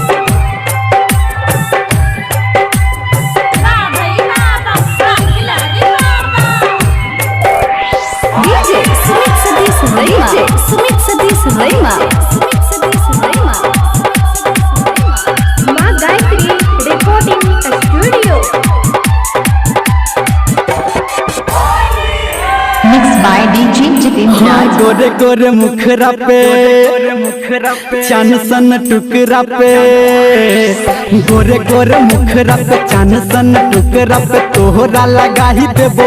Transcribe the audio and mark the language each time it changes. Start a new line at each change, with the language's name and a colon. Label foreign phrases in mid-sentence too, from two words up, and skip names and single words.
English: DJ Sumit Sadish Raima. Sumit Sadish Raima. Ma Gayatri Recording Studio. Mixed by DJ Jitendra Raj.
Maithili: गोरे गोरे मुखरा पे चान सन टुकरा पे गोरे गोरे मुखरा पे चान सन टुकरा पे तोहरा लगा ही देबो